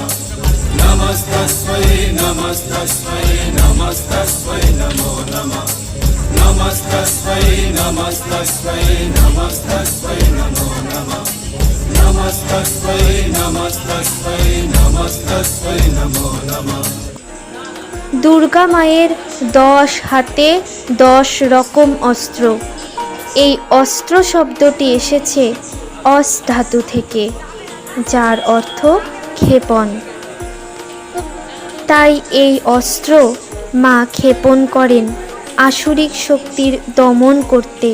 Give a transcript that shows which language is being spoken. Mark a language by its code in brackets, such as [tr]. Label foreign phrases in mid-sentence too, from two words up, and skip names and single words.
[sa] नमस्तस्मै नमस्तस्मै नमस्तस्मै नमो नमः। नमस्तस्मै नमस्तस्मै नमस्तस्मै नमो नमः। नमस्तस्मै नमस्तस्मै नमस्तस्मै नमो नमः। [bn] দুর্গা মায়ের 10 হাতে 10 রকম অস্ত্র। এই অস্ত্র শব্দটি এসেছে অস ধাতু থেকে, যার অর্থ ক্ষেপণ। তাই এই অস্ত্র মা ক্ষেপণ করেন আসুরিক শক্তির দমন করতে।